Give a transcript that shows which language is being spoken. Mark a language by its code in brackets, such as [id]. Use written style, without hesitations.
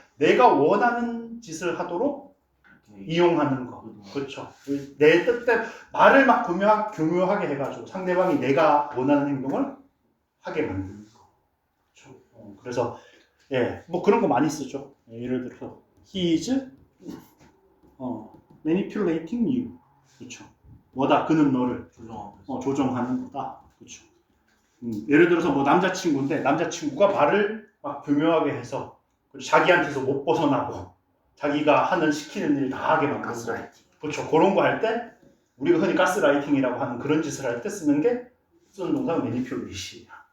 [ko] 내가 원하는 짓을 하도록 이용하는 거. 그렇죠. 내 뜻대로 말을 막 교묘하게 해가지고 상대방이 내가 원하는 행동을 하게 만드는 거. 그렇죠. 그래서 뭐 그런 거 많이 쓰죠. 예를 들어서 [en] he is manipulating you. [ko] 그렇죠. 뭐다? 그는 너를 조종하는 거다. 그렇죠. 예를 들어서 뭐 남자친구인데 남자친구가 말을 막 교묘하게 해서 자기한테서 못 벗어나고 자기가 시키는 일 다 하게 만드는 거. 그렇죠. 그런 거 할 때 우리가 흔히 가스라이팅이라고 하는 그런 짓을 할 때 쓰는 동사가 매니퓰레이션이야.